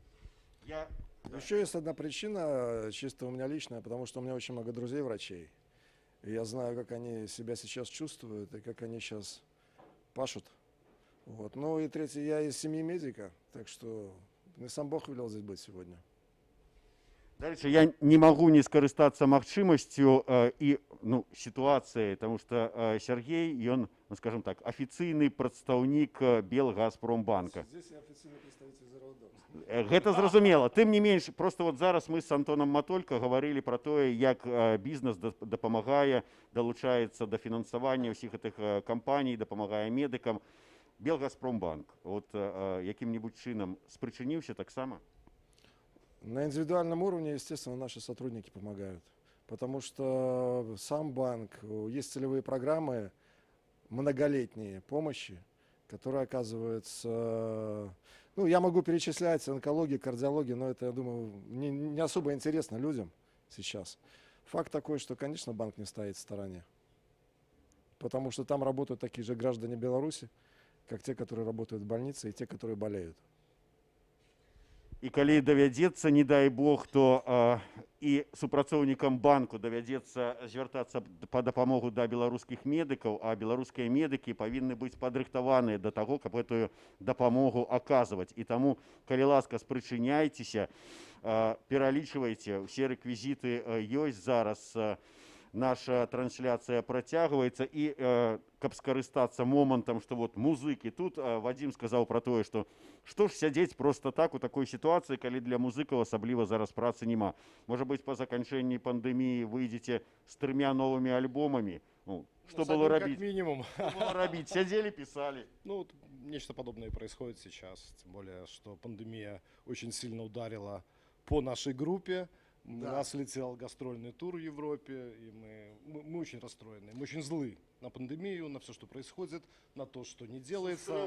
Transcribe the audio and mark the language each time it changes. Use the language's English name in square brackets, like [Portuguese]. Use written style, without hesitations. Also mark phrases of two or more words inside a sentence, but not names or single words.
[Russian] Еще есть одна причина, чисто у меня личная, потому что у меня очень много друзей врачей. И я знаю, как они себя сейчас чувствуют и как они сейчас пашут. Вот. Ну и третье, я из семьи медика, так что мне сам Бог велел здесь быть сегодня. Дальше я не могу не [Belarusian] скарыстацца магчымасцю і сітуацыяй, [Russian] потому что Сергей, ён, скажем так, [Belarusian] афіцыйны прадстаўнік Белгазпромбанка. [Russian] Здесь я официальный представитель Зародокс. [Belarusian] Гэта зразумела. Тым не менш, просто вот зараз мы з Антонам Матолька гаварылі пра тое, як бізнес дапамагае, далучаецца да фінансавання ўсіх гэтых кампаній, дапамагае медыкам. Белгазпромбанк вот якім-небудзь чынам спрычыніўся таксама? [Russian] На индивидуальном уровне, естественно, наши сотрудники помогают, потому что сам банк, есть целевые программы многолетние помощи, которые оказываются, ну, я могу перечислять онкологию, кардиологию, но это, я думаю, не особо интересно людям сейчас. Факт такой, что, конечно, банк не стоит в стороне, потому что там работают такие же граждане Беларуси, как те, которые работают в больнице, и те, которые болеют. [Belarusian] І калі давядзецца, не дай Бог, то і супрацоўнікам банку давядзецца звяртацца па дапамогу да беларускіх медыкаў, а беларускія медыкі павінны быць падрыхтаваныя да таго, каб гэтую дапамогу аказваць. І таму, калі ласка, спрычыняйцеся, пералічвайце, усе рэквізіты ёсць зараз, наша трансляцыя працягваецца, і каб скарыстацца момантам, што вот музыкі тут, Вадзім сказаў пра тое, што ж сядзець просто так у такой сітуацыі, калі для музыкаў асабліва зараз працы няма. Можа быць, па заканчэнні пандэміі выйдзеце з 3 новымі альбомамі. [Russian] Ну, что было робить? Как минимум. Что было робить? Сидели, писали. Ну, нечто подобное происходит сейчас, тем более, что пандемия очень сильно ударила по нашей группе. У нас летел гастрольный тур в Европе, и мы очень расстроены, мы очень злы на пандемию, на все, что происходит, на то, что не делается.